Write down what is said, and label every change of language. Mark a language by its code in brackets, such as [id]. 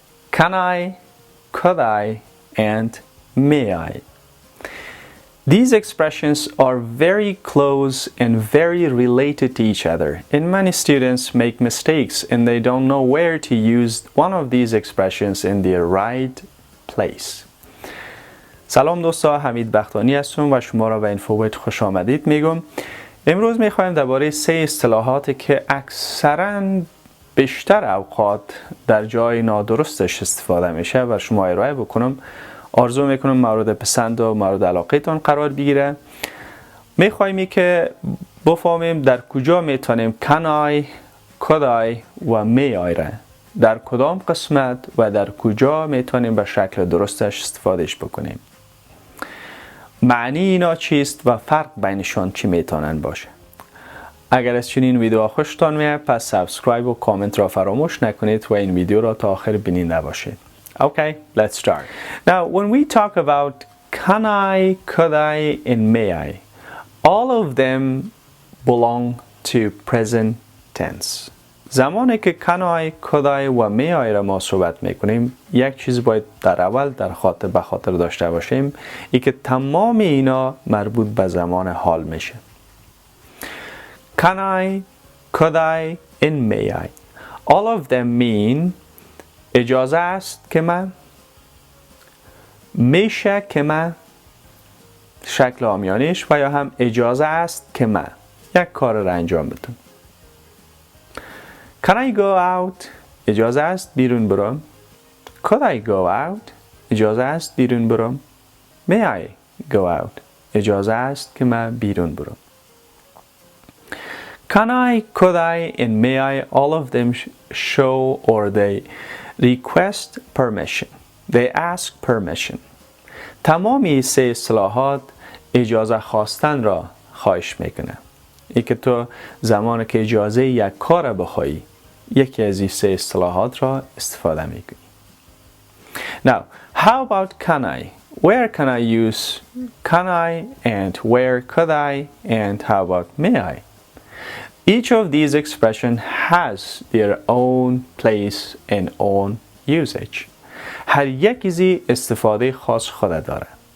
[en] Can I, could I, and may I. These expressions are very close and very related to each other. And many students make mistakes and they don't know where to use one of these expressions in their right place. [fa] سلام دوستا، حمید بختانی هستم و شما را به اینفوویت خوش آمدید میگم. امروز میخوایم درباره 3 اصطلاحاتی که اکثرا بیشتر اوقات در جای نادرستش استفاده میشه و شما ارائه بکنم. آرزو میکنم مورد پسند و مورد علاقه تان قرار بگیره. میخوایم که بفهمیم در کجا میتونیم can I, could I و may I را در کدام قسمت و در کجا میتونیم به شکل درستش استفادهش بکنیم. معنی اینا چیست و فرق بینشان چی میتونن باشه. اگر از چنین ویدیو خوشتان میاد پس سابسکرایب و کامنت را فراموش نکنید و این ویدیو را تا آخر بیننده باشید. [en] Okay, let's start. Now, when we talk about can I, could I, and may I, all of them belong to present tense. [fa] زمانی که can I, could I و may I را ما صحبت میکنیم، یک چیز باید در اول به خاطر داشته باشیم، ای که تمام اینا مربوط به زمان حال میشه. [en] Can I, could I, and may I. All of them mean [fa] اجازه است که من، میشه که من، شکل آمیانش، و یا هم اجازه است که من یک کار را انجام بدم. [en] Can I go out? [fa] اجازه است بیرون برم. [en] Could I go out? [fa] اجازه است بیرون برم. [en] May I go out? [fa] اجازه است که من بیرون برم. [en] Can I, could I, and may I, all of them show or they request permission. They ask permission. [fa] تمامی 3 اصطلاحات اجازه خواستن را خواهش میکنه. ای که تو زمانی که اجازه یک کار بخوایی یکی از این 3 اصطلاحات را استفاده میکنی. [en] Now, how about can I? Where can I use can I and where could I and how about may I? Each of these expressions has their own place and own usage. [fa] هر یکی استفاده خاص خود داره.